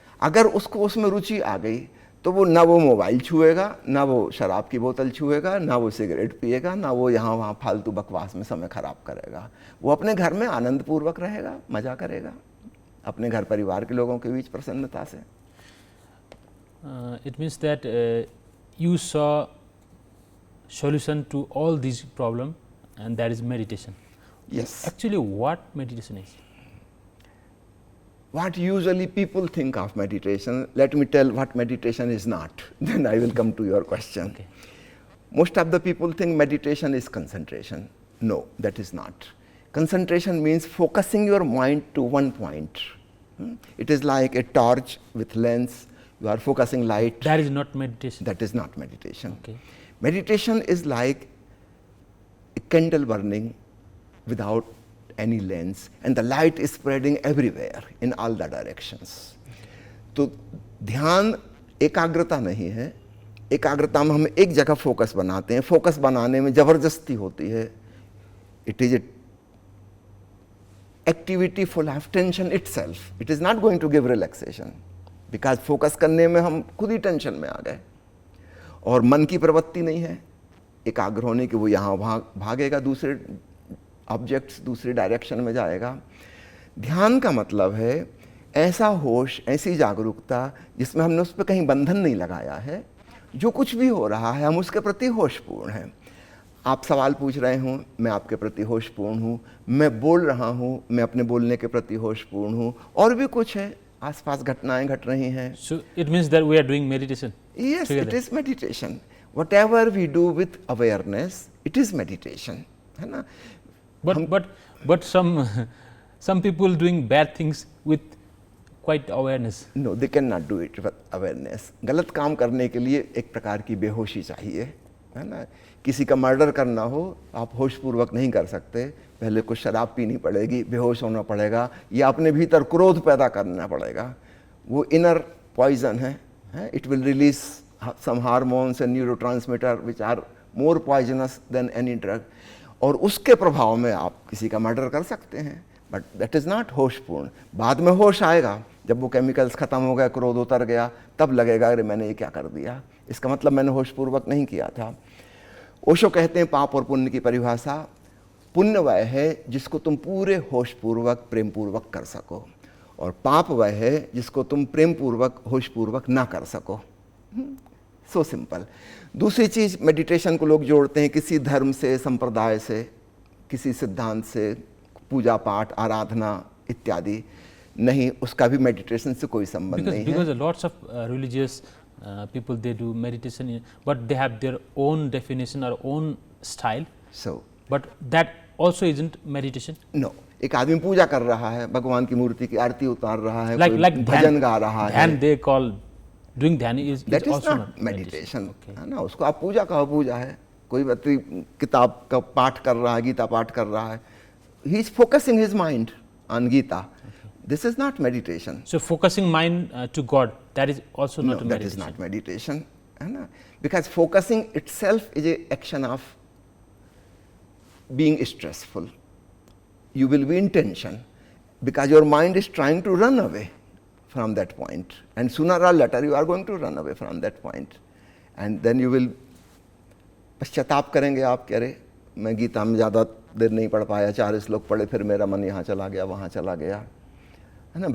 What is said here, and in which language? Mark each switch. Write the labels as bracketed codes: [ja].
[hi] अगर उसको उसमें रुचि आ गई तो वो ना वो मोबाइल छुएगा, ना वो शराब की बोतल छुएगा, ना वो सिगरेट पिएगा, ना वो यहाँ वहाँ फालतू बकवास में समय खराब करेगा। वो अपने घर में आनंदपूर्वक रहेगा, मज़ा करेगा, अपने घर परिवार के लोगों के बीच प्रसन्नता से। [en] It means that you saw solution to all these problem, and that is meditation. Yes. Actually, what meditation is? What usually people think of meditation, let me tell what meditation is not, then I will come to your question. Okay. Most of the people think meditation is concentration. No, that is not. Concentration means focusing your mind to one point. It is like a torch with lens, you are focusing light. That is not meditation. That is not meditation. Okay. Meditation is like a candle burning without any lens, and the light is spreading everywhere in all the directions. [hi] तो ध्यान एकाग्रता नहीं है, एकाग्रता में हम एक जगह फोकस बनाते हैं, फोकस बनाने में जबरदस्ती होती है। [en] It is activity full of tension itself. It is not going to give relaxation, because [hi] focus करने में हम खुद ही टेंशन में आ गए, और मन की प्रवृत्ति नहीं है, एकाग्र होने की, वो यहाँ भागेगा, दूसरे ऑब्जेक्ट्स दूसरी डायरेक्शन में जाएगा। ध्यान का मतलब है ऐसा होश, ऐसी जागरूकता जिसमें हमने उस पर कहीं बंधन नहीं लगाया है। जो कुछ भी हो रहा है हम उसके प्रति होशपूर्ण हैं। आप सवाल पूछ रहे हों, मैं आपके प्रति होशपूर्ण हूँ। मैं बोल रहा हूँ, मैं अपने बोलने के प्रति होशपूर्ण हूँ। और भी कुछ है, आसपास घटनाएं घट रही हैं। [en] So it means that we are doing meditation. Yes, together. it is meditation. Whatever we do with awareness, it is meditation. [hi] है ना? [en] But some people doing bad things with quite awareness. No, they cannot do it with awareness. [hi] गलत काम करने के लिए एक प्रकार की बेहोशी चाहिए, है ना? किसी का मर्डर करना हो, आप होशपूर्वक नहीं कर सकते। पहले कुछ शराब पीनी पड़ेगी, बेहोश होना पड़ेगा, या अपने भीतर क्रोध पैदा करना पड़ेगा। वो [en] inner poison [hi] है। [en] It will release some hormones and neurotransmitter which are more poisonous than any drug. [hi] और उसके प्रभाव में आप किसी का मर्डर कर सकते हैं, [en] but that is not [hi] होशपूर्ण। बाद में होश आएगा, जब वो केमिकल्स ख़त्म हो गया, क्रोध उतर गया, तब लगेगा अरे मैंने ये क्या कर दिया, इसका मतलब मैंने होशपूर्वक नहीं किया था। ओशो कहते हैं पाप और पुण्य की परिभाषा, पुण्य वह है जिसको तुम पूरे होशपूर्वक प्रेमपूर्वक कर सको, और पाप वह है जिसको तुम प्रेमपूर्वक होशपूर्वक ना कर सको। [en] So simple. [hi] दूसरी चीज़, मेडिटेशन को लोग जोड़ते हैं किसी धर्म से, संप्रदाय से, किसी सिद्धांत से, पूजा पाठ, आराधना इत्यादि। नहीं, उसका भी मेडिटेशन से कोई संबंध नहीं है। [en] Because lots of religious people, they do meditation, but they have their own definition or own style. So, but that also isn't meditation. No. [hi] एक आदमी पूजा कर रहा है, भगवान की मूर्ति की आरती उतार रहा है, [en] like [hi] भजन गा रहा है। [en] ध्यान they call doing ध्यान is also not meditation. [hi] है ना? उसको आप पूजा कहो, पूजा है। कोई व्यक्ति किताब का पाठ कर रहा है, गीता पाठ कर रहा है, [en] he is focusing his mind on Gita. This is not meditation. So focusing mind to God, that is also not a meditation. That is not meditation. है ना? Because focusing itself is an action of being stressful. You will be in tension because your mind is trying to run away from that point, and sooner or later you are going to run away from that point, and then you will [hi] पश्चाताप करेंगे आप, कह रहे मैं गीता में ज़्यादा देर नहीं पढ़ पाया, 4 श्लोक पढ़े, फिर मेरा मन यहाँ चला गया, वहाँ चला गया, है ना?